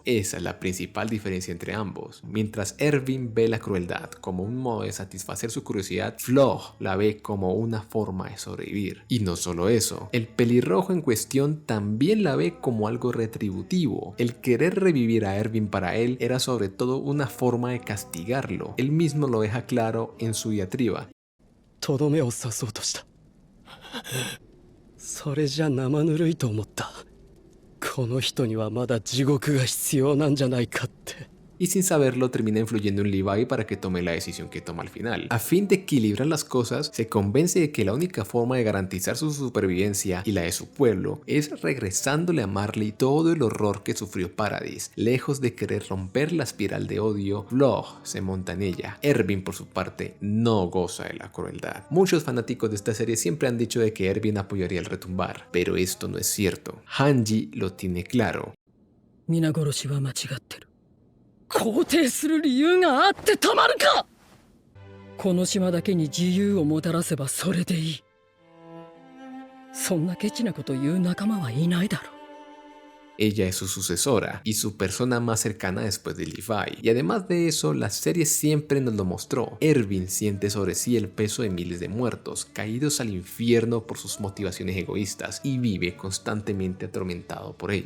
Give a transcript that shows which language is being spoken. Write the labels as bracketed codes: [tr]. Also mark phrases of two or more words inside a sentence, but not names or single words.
[es] Esa es la principal diferencia entre ambos. Mientras Erwin ve la crueldad como un modo de satisfacer su curiosidad, Flog la ve como una forma de sobrevivir. Y no solo eso, el pelirrojo en cuestión también la ve como algo retributivo. El querer revivir a Erwin para él era sobre todo una forma de castigarlo. Él mismo lo deja claro en su diatriba. [ja] とどめを刺そうとした。それじゃ生ぬるいと思った。この人にはまだ地獄が必要なんじゃないかって。 [es] Y sin saberlo termina influyendo en Levi para que tome la decisión que toma al final. A fin de equilibrar las cosas, se convence de que la única forma de garantizar su supervivencia y la de su pueblo es regresándole a Marley todo el horror que sufrió Paradis. Lejos de querer romper la espiral de odio, Flog se monta en ella. Erwin, por su parte, no goza de la crueldad. Muchos fanáticos de esta serie siempre han dicho de que Erwin apoyaría el retumbar, pero esto no es cierto. Hanji lo tiene claro. [ja] 皆殺しは間違ってる。肯定する理由があってたまるか。この島だけに自由をもたらせばそれでいい。そんなケチなこと言う仲間はいないだろう。 [es] Ella es su sucesora y su persona más cercana después de Levi. Y además de eso, la serie siempre nos lo mostró. Erwin siente sobre sí el peso de miles de muertos, caídos al infierno por sus motivaciones egoístas, y vive constantemente atormentado por ello.